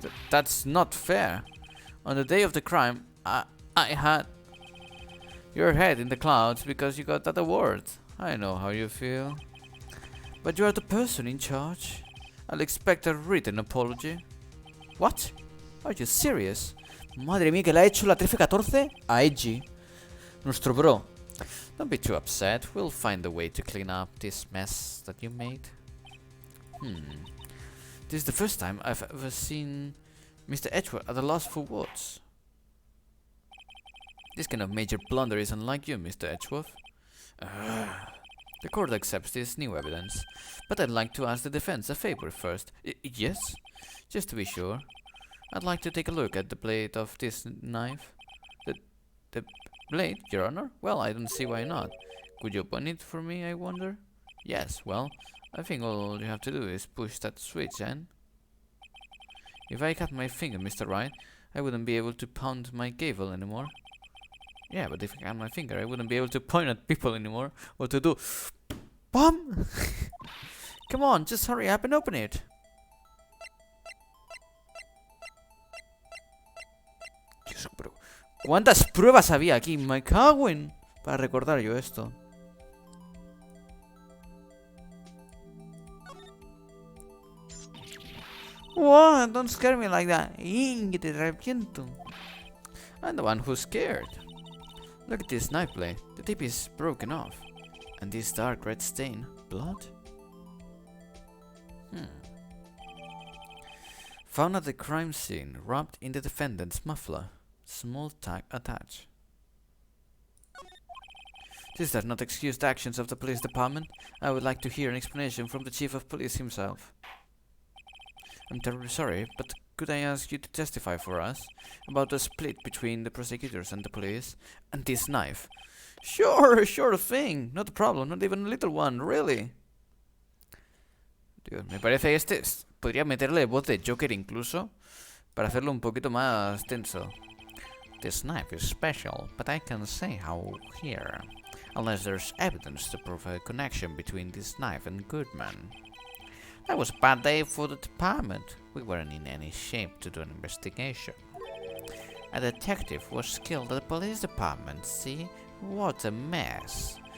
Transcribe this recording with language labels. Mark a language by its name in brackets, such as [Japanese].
[English] That's not fair. On the day of the crime, I had your head in the clouds because you got that award. I know how you feel. But you are the person in charge. I'll expect a written apology. What? Are you serious? [Spanish] Madre mía, que le ha hecho la 13-14 a Edgy. Nuestro bro. [English] Don't be too upset. We'll find a way to clean up this mess that you made. This is the first time I've ever seen Mr. Edgeworth at a loss for words. This kind of major blunder is unlike you, Mr. Edgeworth. The court accepts this new evidence, but I'd like to ask the defense a favor first. Yes? Just to be sure. I'd like to take a look at the blade of this knife. The blade, Your Honor? Well, I don't see why not. Could you open it for me, I wonder? Yes, well, I think all you have to do is push that switch and... If I cut my finger, Mr. Wright, I wouldn't be able to pound my gavel anymore. Yeah, but if I cut my finger, I wouldn't be able to point at people anymore, or to do... BOM! Come on, just hurry up and open it. [Spanish] Dios, pero ¿cuántas pruebas había aquí? Me cago en... Para recordar yo esto. [English] What? Don't scare me like that. [Spanish] Que te reviento. [English] I'm the one who's scared. Look at this knife blade. The tip is broken off. And this dark red stain. Blood? Found at the crime scene, wrapped in the defendant's muffler. Small tag attached. This does not excuse the actions of the police department. I would like to hear an explanation from the chief of police himself. I'm terribly sorry, but could I ask you to testify for us about the split between the prosecutors and the police and this knife? Sure thing. Not a problem, not even a little one, really. [Spanish] Dios, me parece podría meterle voz de Joker incluso para hacerlo un poquito más tenso. [English] This knife is special, but I can say how here, unless there's evidence to prove a connection between this knife and Goodman. That was a bad day for the department. We weren't in any shape to do an investigation. A detective was killed at the police department, see? What a mess.